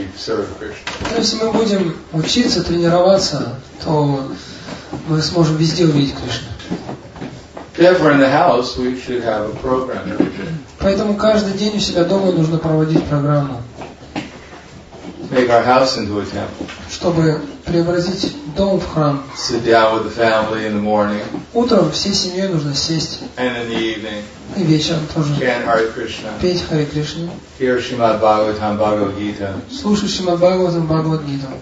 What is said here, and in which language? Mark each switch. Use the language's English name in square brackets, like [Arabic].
[English] serve Krishna. [Russian] Если мы будем учиться, тренироваться, то мы сможем везде увидеть Кришну. [English] If we're in the house, we should have a program every day. [Russian] Поэтому каждый день у себя дома нужно проводить программу, [English] Make our house into a temple. [Russian] чтобы преобразить дом в храм. [English] Sit down with the family in the morning [Russian] Утром всей семьей нужно сесть, [English] and in the evening. [Russian] и вечером тоже [English] Chant Hare Krishna. [Russian] петь Харе Кришну, [English] Hear Srimad Bhagavatam Bhagavad Gita. [Russian] слушать Шримад Бхагаватам Бхагавад-гиту,